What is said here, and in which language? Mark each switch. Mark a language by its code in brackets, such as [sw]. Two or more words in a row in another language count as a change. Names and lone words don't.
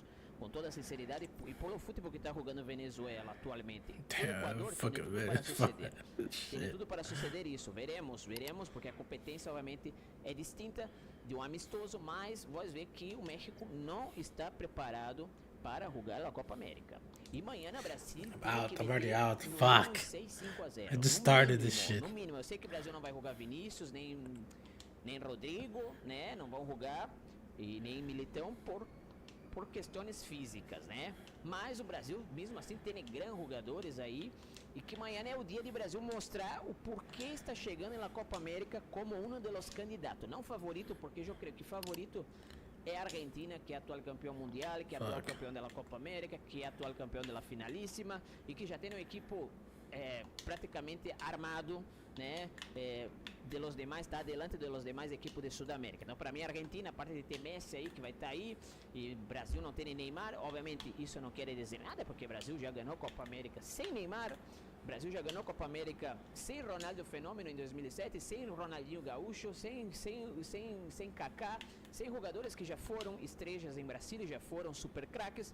[pt] Com toda a sinceridade, e pelo futebol que está jogando Venezuela atualmente, o Equador tem tudo para suceder. Tem tudo para suceder isso. Veremos, porque a competência, obviamente, é distinta de um amistoso, mas vós ver que o México não está preparado para jogar a Copa América. E amanhã na Brasil. [en] I'm already out. Fuck. 6-5-0. I just started this shit. [pt] No mínimo, eu sei que o Brasil não vai jogar Vinícius, nem Rodrigo, né? Não vão jogar, e nem Militão por questões físicas, né? Mas o Brasil, mesmo assim, tem grandes jogadores aí. E que amanhã é o dia de Brasil mostrar o porquê está chegando na Copa América como um dos candidatos. Não favorito, porque eu creio que favorito é a Argentina, que é atual campeão mundial, que é atual campeão da Copa América, que é atual campeão da finalíssima e que já tem um equipo praticamente armado, né? [es] De los demais, está adelante de los demais equipos de Sudamérica. [pt] Então, para mim, a Argentina, a parte de ter Messi aí, que vai estar aí, e Brasil não tem Neymar, obviamente isso não quer dizer nada, porque o Brasil já ganhou Copa América sem Neymar. Brasil já ganhou Copa América sem Ronaldo Fenômeno em 2007, sem Ronaldinho Gaúcho, sem Kaká, sem jogadores que já foram estrelas em Brasília, já foram super craques.